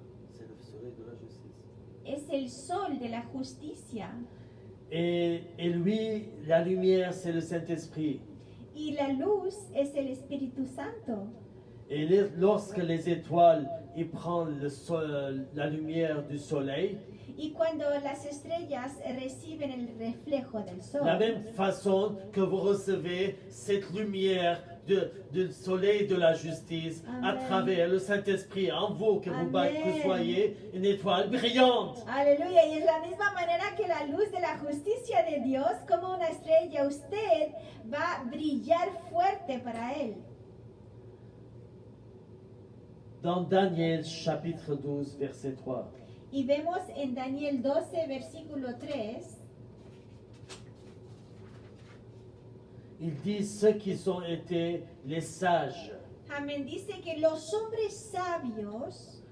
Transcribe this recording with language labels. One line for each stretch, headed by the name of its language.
French: C'est le soleil de la justice.
Spanish: es el sol de la justicia
French: Et lui, la lumière, c'est le Saint-Esprit.
Spanish: y la luz es el Espíritu Santo.
French: Et lorsque les étoiles, ils prennent la lumière du soleil,
Spanish: Y cuando las estrellas reciben el reflejo del sol,
French: la même façon que vous recevez cette lumière du soleil de la justice à Amen. travers le Saint-Esprit en vous, que vous Amen. que soyez une étoile brillante.
Spanish: aleluya, y es la misma manera que la luz de la justicia de Dios, como una estrella, usted va a brillar fuerte para Él.
French: Dans Daniel chapitre 12, verset 3.
Spanish: Y vemos en Daniel 12, versículo 3,
French: Il dit ceux qui ont été les sages,
Spanish: amén, dice que los hombres sabios,